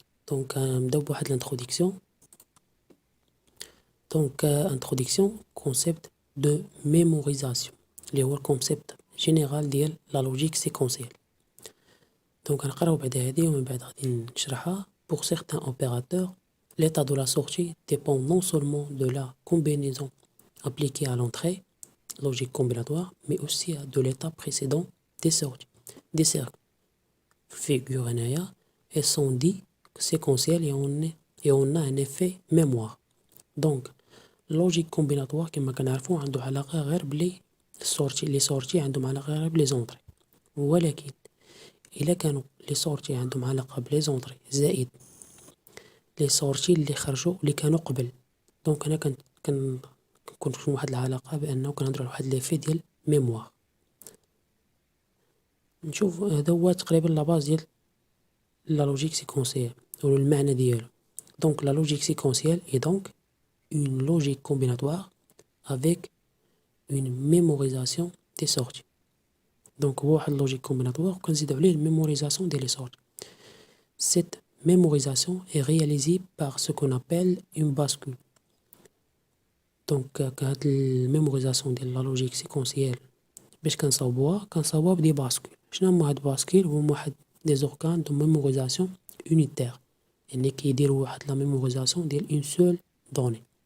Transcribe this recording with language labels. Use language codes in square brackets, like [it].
[ar] دونك نبداو بواحد لانتروديكسيون. دونك انتروديكسيون كونسيبت دو ميموريزاسيون اللي هو الكونسيبت جينيرال ديال لا لوجيك سيكونسيال. دونك نقراو بعد هادي ومن بعد غادي نشرحها. [fr] Pour certains opérateurs, l'état de la sortie dépend non seulement de la combinaison appliquée à l'entrée, logique combinatoire, mais aussi de l'état précédent des sorties, des cercles. Figure [ar] هنايا [fr] elles sont dites séquentielles et on a un effet mémoire. [ar] Donc, logique combinatoire كما كنعرفو عنده علاقة غير بلي السورتي لي سورتي عندهم علاقة غير بلي زونطري، ولكن إلا كانوا لي سورتي عندهم علاقة بلي زونطري زائد لي سورتي اللي خرجوا اللي كانوا قبل، دونك هنا كنكون في واحد العلاقة بأنه كنهضرو على واحد ليفي ديال ميموار. نشوف هذا هو تقريبا لا باز ديال لا لوجيك سيكونسيال ولا المعنى ديالو. [fr] دونك لا لوجيك سيكونسيال اي دونك une logique combinatoire avec une mémorisation des sorties. [ar] Donc هو واحد لوجيك كومبيناتوار وكنزيدو عليه الميموريزاسيون ديال لي سورتي. [fr] Cette mémorisation est réalisée par ce qu'on appelle une bascule. [ar] دونك هاد الميموريزاسيون ديال لا لوجيك سيكونسيال باش كنصاوبوها بدي باسكول. شنو هما هاد باسكول؟ هما واحد دي زورغان دو ميموريزاسيون unitaire، يعني كيديروا واحد لا ميموريزاسيون ديال اون سول دوني.